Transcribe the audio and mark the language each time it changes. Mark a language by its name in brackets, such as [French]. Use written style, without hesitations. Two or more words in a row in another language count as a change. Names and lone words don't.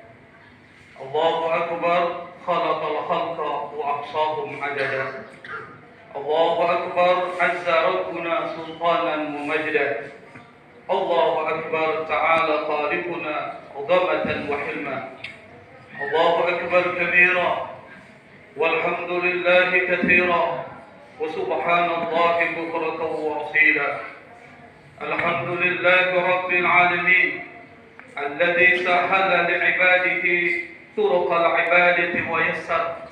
[Arabic] الله أكبر، خلق الخلق وأحصاهم عددا. الله أكبر، عز ربنا سلطانا ممجدا. الله أكبر، تعالى خالقنا عظمة وحلما. الله أكبر كبيرا، والحمد لله كثيرا، وسبحان الله بكرة وأصيلا. الحمد لله رب العالمين، الذي سهل لعباده طرق العبادة ويسر.